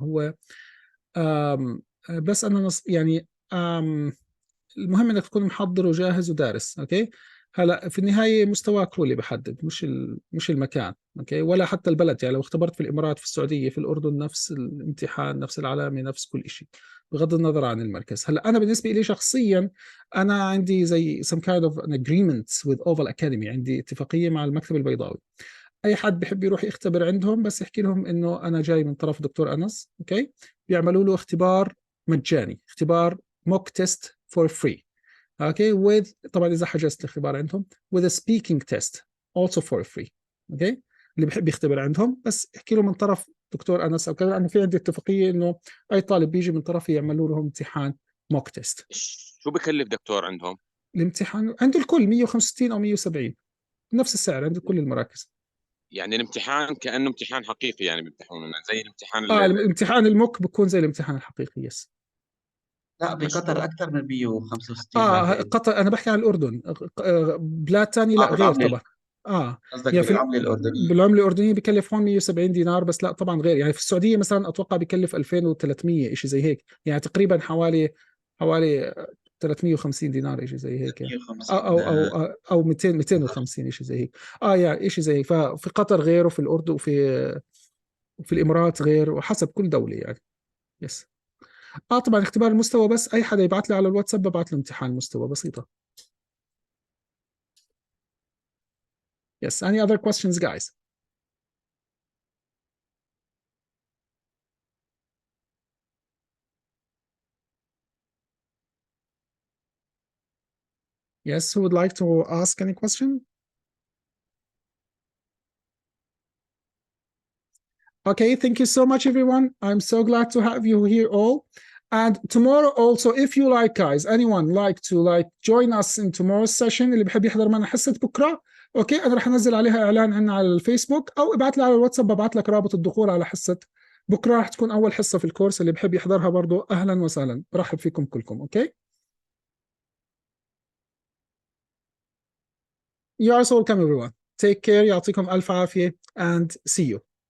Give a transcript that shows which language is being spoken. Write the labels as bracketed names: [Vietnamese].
[Arabic] هو بس انا يعني المهم انك تكون محضر وجاهز ودارس. اوكي. هلا في النهايه مستواك هو اللي بحدد، مش المكان. اوكي. ولا حتى البلد. يعني لو اختبرت في الامارات، في السعوديه، في الاردن، نفس الامتحان، نفس العلامه، نفس كل شيء بغض النظر عن المركز. هلا انا بالنسبه لي شخصيا انا عندي زي [English] some kind of an agreement with Oval Academy. [Arabic] عندي اتفاقيه مع المكتب البيضاوي. اي حد بحب يروح يختبر عندهم بس يحكي لهم انه انا جاي من طرف دكتور انس. اوكي. بيعملوا له اختبار مجاني، اختبار [English] mock test for free. [Arabic] اوكي. [English] with [Arabic] طبعا اذا حجزت الاختبار عندهم [English] with a speaking test also for free. [Arabic] اوكي. اللي بحب يختبر عندهم بس يحكي له من طرف دكتور انس او كذا. انا في عندي اتفاقيه انه اي طالب بيجي من طرفي يعملوا لهم امتحان [English] mock test. [Arabic] شو بكلف دكتور عندهم؟ الامتحان عند الكل 165 او 170 نفس السعر عند كل المراكز. يعني الامتحان كانه امتحان حقيقي يعني بيمتحنونا زي الامتحان الامتحان الموك بيكون زي الامتحان الحقيقي. يس. لا بقطر أكثر من 165 بعتقد. قطر انا بحكي عن الاردن. بلاد ثانيه لا غير بالعملة. طبعا. قصدك يعني بالعملة الأردنية. بالعمله الاردنيه بكلف هون 170 دينار بس. لا طبعا غير. يعني في السعوديه مثلا اتوقع بكلف 2300 شيء زي هيك. يعني تقريبا حوالي 350 دينار شيء زي هيك. 350 او 250 شيء زي هيك. يعني شيء زي هيك. ففي قطر غير، وفي الاردن، وفي الامارات غير، وحسب كل دوله يعني. يس. طبعا اختبار المستوى بس اي حدا يبعث لي على الواتساب ببعث له امتحان مستوى بسيطه. [English] Yes, any other questions, guys? Yes, who would like to ask any question? Okay, thank you so much, everyone. I'm so glad to have you here all. And tomorrow also, if you like, guys, anyone like to join us in tomorrow's session, [Arabic] اللي بحب يحضر معنا حصة بكرة، اوكي، انا رح انزل عليها اعلان عنا على الفيسبوك، او ابعت لي على الواتساب، ببعت لك رابط الدخول على حصة بكرة. رح تكون اول حصة في الكورس، اللي بحب يحضرها برضو اهلا وسهلا، برحب فيكم كلكم. اوكي. [English] You are so welcome, everyone. Take care. [Arabic] يعطيكم الف عافية [English] and see you.